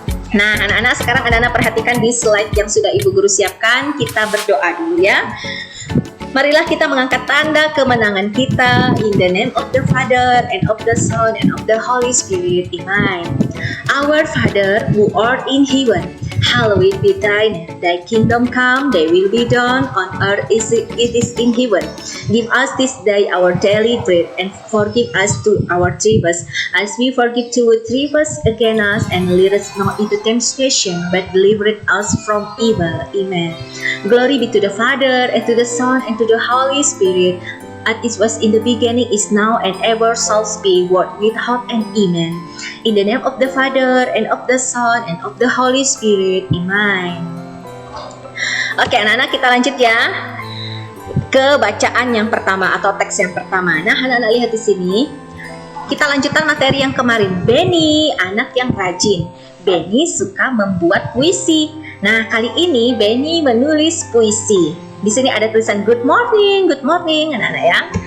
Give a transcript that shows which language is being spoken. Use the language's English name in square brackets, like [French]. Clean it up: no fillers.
[Indonesian] Nah anak-anak, sekarang anak-anak perhatikan di slide yang sudah ibu guru siapkan. Kita berdoa dulu ya. Marilah kita mengangkat tanda kemenangan kita. [English] In the name of the Father, and of the Son, and of the Holy Spirit. Amen. Our Father who art in heaven, hallowed be thy name. Thy kingdom come, thy will be done on earth as it is in heaven. Give us this day our daily bread, and forgive us to our trespasses, as we forgive to who trespass against us, and lead us not into temptation, but deliver us from evil. Amen. Glory be to the Father, and to the Son, and to the Holy Spirit, as it was in the beginning, is now, and ever shall be, world without end. Amen. In the name of the Father, and of the Son, and of the Holy Spirit. Amen. [Indonesian] Oke anak-anak, kita lanjut ya ke bacaan yang pertama atau teks yang pertama. Nah anak-anak lihat di sini, kita lanjutkan materi yang kemarin. Benny, anak yang rajin. Benny suka membuat puisi. Nah kali ini Benny menulis puisi. Di sini ada tulisan [English] good morning [Indonesian] anak-anak ya.